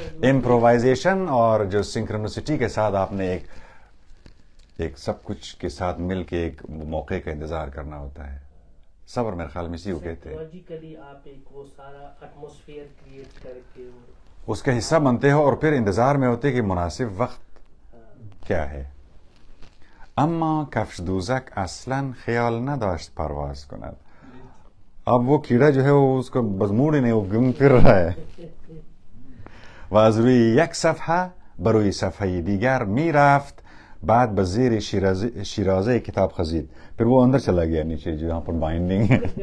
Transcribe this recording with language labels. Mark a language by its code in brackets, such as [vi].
[ur] Improvisation اور جو سنکرونسٹی کے ساتھ آپ نے ایک سب کچھ کے ساتھ مل کے ایک موقع کا انتظار کرنا ہوتا ہے. صبر میرے خیال میں اسی کو کہتے ہیں. آپ ایک وہ سارا ایٹماسفیئر کریٹ کر کے اس کا حصہ بنتے ہو اور پھر انتظار میں ہوتے کہ مناسب وقت کیا ہے. [fa] اما کفش دوزک اصلا خیال نداشت پرواز کند. [ur] اب وہ کیڑا جو ہے وہ اس کو بزموڑ ہی نہیں، وہ گم پھر رہا ہے. [fa] و از روی یک صفحه بروی صفحه دیگر می رفت. بعد به زیر شیرازه کتاب خزید. [ur] پھر وہ اندر چلا گیا نیچے جہاں پر بائنڈنگ ہے.